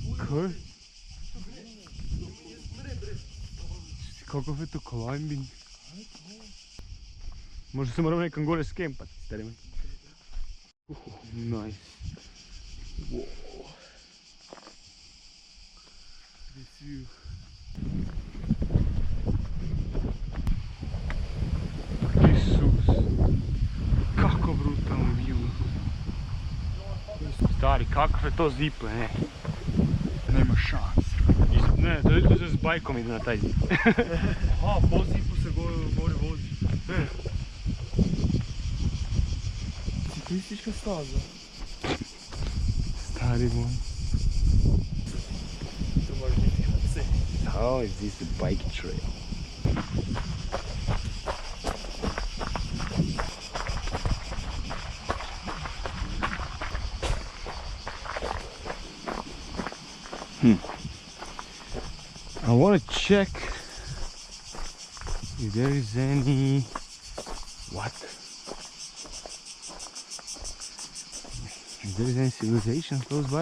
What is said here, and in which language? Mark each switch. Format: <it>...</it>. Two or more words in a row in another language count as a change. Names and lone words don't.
<hr>Kaj? Kakav je to climbing? Možda se moramo nekam gore skempati, stari moj.</hr> <en>Nice. Wow. This view.</en> <hr>Isus. Kako brutalno view. Stari, kakav je to ziple, ne? Nema šans. Ne, to se s bajkom ide na taj zip. Aha, po zipu se gore vozi. Ciklistička staza. Stari moj. To može biti HC.</hr> <en>How is this a bike trail? I want to check if there is any if there is any civilization close by.</en>